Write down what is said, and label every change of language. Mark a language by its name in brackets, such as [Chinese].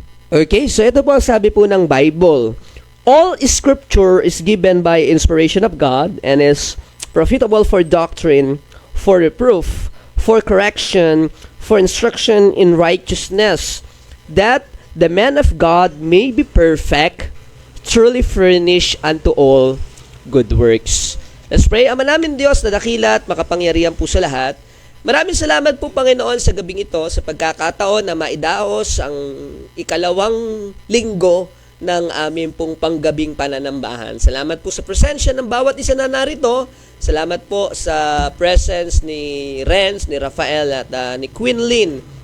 [Filipino] Okay, so ito po ang sabi po ng Bible. [English] All scripture is given by inspiration of God and is profitable for doctrine, for reproof, for correction, for instruction in righteousness, that the man of God may be perfect, truly furnished unto all good works. Let's pray. [Filipino] Ama namin Diyos na dakila at makapangyarihan po sa lahat. Maraming salamat po Panginoon sa gabing ito sa pagkakataon na maidaos ang ikalawang linggo ng aming pong panggabing pananambahan. Salamat po sa presensya ng bawat isa na narito. Salamat po sa presence ni Renz, ni Rafael at ni Quinlyn.